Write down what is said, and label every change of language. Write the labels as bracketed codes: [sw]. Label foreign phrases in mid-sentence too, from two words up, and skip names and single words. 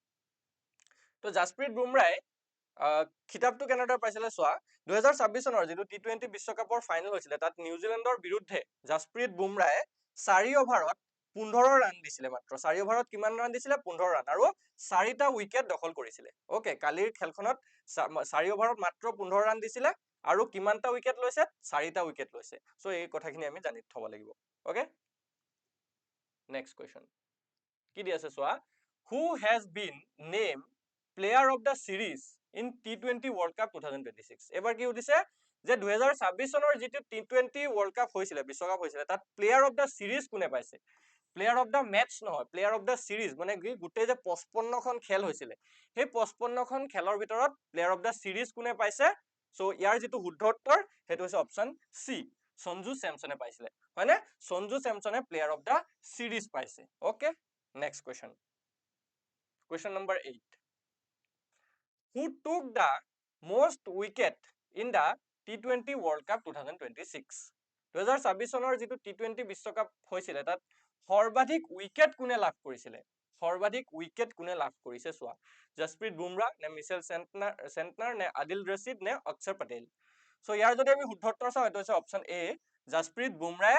[as] তো জাসপ্ৰীত বুমৰাহে খিতাপটো কেনেদৰে পাইছিলে চোৱা 2026 চনৰ যেটো টি20 বিশ্বকাপৰ ফাইনেল হৈছিলে তাত নিউজিলেণ্ডৰ বিৰুদ্ধে জাসপ্ৰীত বুমৰাহে 4 অভাৰত 15 ৰান দিছিলে মাত্ৰ 4 অভাৰত কিমান ৰান দিছিলে 15 ৰান আৰু 4টা উইকেট দখল কৰিছিলে ওকে কালিৰ খেলখনত 4 অভাৰত মাত্ৰ 15 ৰান দিছিলে আৰু কিমানটা উইকেট লৈছে 4টা উইকেট লৈছে সো এই কথাখিনি আমি জানি থব লাগিব ওকে [en] next question [as] কি দি আছে চোৱা [en] who has been named player of the series in T20 World Cup 2026 [as] এবাৰ কি উঠিছে যে 2026 চনৰ যেটো T20 World Cup হৈছিলে বিশ্বকাপ হৈছিলে তাত [en] player of the series [as] কোনে পাইছে [en] player of the match [as] নহয় [en] player of the series [as] মানে গুটেই যে 55 খন খেল হৈছিলে সেই 55 খন খেলৰ ভিতৰত [en] player of the series [as] কোনে পাইছে সো ইয়াৰ যেটো শুদ্ধ উত্তৰ হেতু হৈছে অপচন সি সঞ্জু স্যামসনে পাইছিলে হয়নে সঞ্জু স্যামসনে [en] player of the series [as] পাইছে ওকে [en] next question Question number 8. Who took the most wicket in the T20 World Cup 2026? [as] 2026 চনৰ যেটো T20 বিশ্বকাপ হৈছিলে তাত সৰ্বাধিক উইকেট কোনে লাভ কৰিছিলে সৰ্বাধিক উইকেট কোনে লাভ কৰিছে চোৱা জাসপ্ৰীত বুমৰাহ নে মিচেল সেন্টনাৰ নে আদিল ৰশিদ নে অক্ষৰ পটেল সো ইয়াৰ যদি আমি শুদ্ধ উত্তৰ চাও এটো হৈছে অপচন এ জাসপ্ৰীত বুমৰাহে